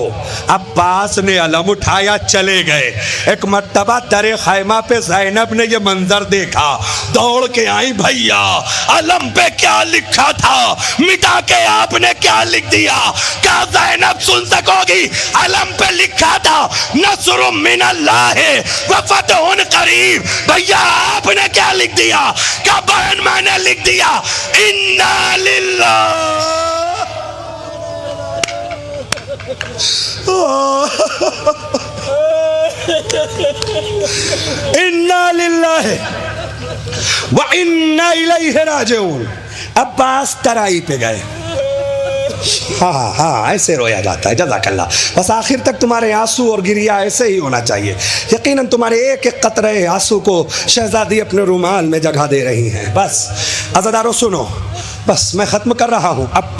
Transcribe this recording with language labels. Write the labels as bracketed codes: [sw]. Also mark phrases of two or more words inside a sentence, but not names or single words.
[hi] अब्बास ने अलम उठाया, चले गए। एक मर्तबा दरे खैमा पे ज़ैनब ने ये मंजर देखा, दौड़ के आई, भैया अलम पे क्या लिखा था, मिटा के आपने क्या लिख दिया। क्या ज़ैनब सुन सकोगी? अलम पे लिखा था [ar] نصر من الله وفتح قريب. [hi] भैया आपने क्या लिख दिया? क्या बहन मैंने लिख दिया [ar] إنا لله. إنا لله وإنا إليه راجعون. [hi] अब्बास तराई पे गए। हाँ हाँ, ऐसे रोया जाता है। जज़ाकल्लाह। बस आखिर तक तुम्हारे आंसू और गिरिया ऐसे ही होना चाहिए। यकीनन तुम्हारे एक एक कतरे आंसू को शहजादी अपने रुमाल में जगह दे रही हैं। बस अज़ादारों सुनो, बस मैं ख़त्म कर रहा हूँ।